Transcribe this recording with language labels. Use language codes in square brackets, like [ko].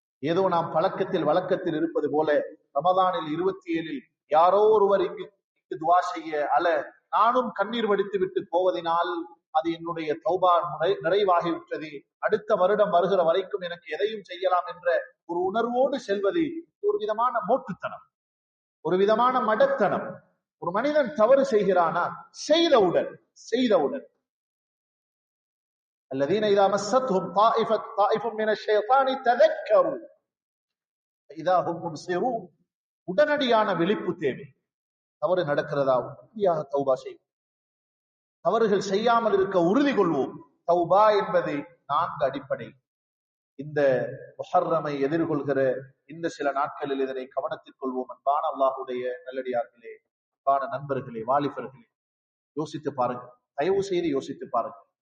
[ta] ஏதோ நாம் பழக்கத்தில் வழக்கத்தில் இருப்பது போல ரமதானில் 27 யாரோ ஒருவர் இங்கு துவா செய்ய நானும் கண்ணீர் வடித்து விட்டு போவதனால் அது என்னுடைய தௌபா நிறைவாகிவிட்டது, அடுத்த வருடம் வருகிற வரைக்கும் எனக்கு எதையும் செய்யலாம் என்ற ஒரு உணர்வோடு செல்வது ஒரு விதமான மோட்டுத்தனம், ஒரு விதமான மடத்தனம். ஒரு மனிதன் தவறு செய்கிறானா செய்தவுடன் [ar] الذين إذا مستهم طائف من الشيطان تذكروا إذا هم مبصرون. [ta] உடனடியான விழிப்பு தேவை. தவறு நடக்கிறதா உறுதியாக தௌபா செய்வோம், தவறுகள் செய்யாமல் இருக்க உறுதி கொள்வோம். தௌபா என்பது 4 அடிப்படை. இந்த முஹர்ரமை எதிர்கொள்கிற இந்த சில நாட்களில் இதனை கவனத்தில் கொள்வோம். அன்பான அல்லாஹுடைய நல்லடியார்களே, அன்பான நண்பர்களே, வாலிபர்களே, யோசித்து பாருங்க, தயவு செய்து யோசித்து பாருங்க.